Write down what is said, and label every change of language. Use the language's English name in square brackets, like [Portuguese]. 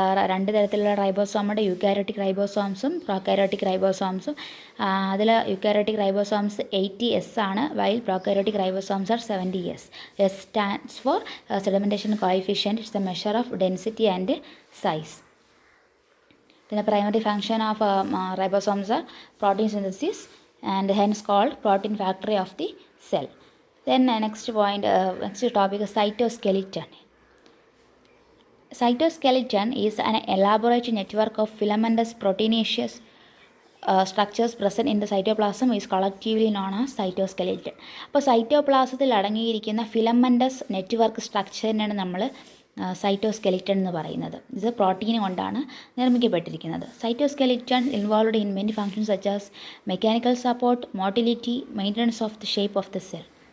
[Malayalam] 2 തരത്തിലുള്ള റൈബോസോമുണ്ട്. Eukaryotic റൈബോസോംസും prokaryotic റൈബോസോംസും. അതിൽ eukaryotic ribosomes 80S ആണ്, [English] While prokaryotic ribosomes are 70S. S stands for sedimentation coefficient. It's the measure of density and size. Then the primary function of ribosomes are protein synthesis and hence called protein factory of the cell. Then next topic is cytoskeleton. Cytoskeleton is an elaborate network of filamentous proteinaceous structures present in the cytoplasm is collectively known as cytoskeleton. [Malayalam] അപ്പോൾ സൈറ്റോപ്ലാസത്തിൽ അടങ്ങിയിരിക്കുന്ന filamentous network സ്ട്രക്ചറിനാണ് നമ്മൾ സൈറ്റോസ്കെലിറ്റൺ എന്ന് പറയുന്നത്. ഇത് protein കൊണ്ടാണ് നിർമ്മിക്കപ്പെട്ടിരിക്കുന്നത്. [English] Cytoskeleton involved in many functions such as mechanical support, motility, maintenance of the shape of the cell.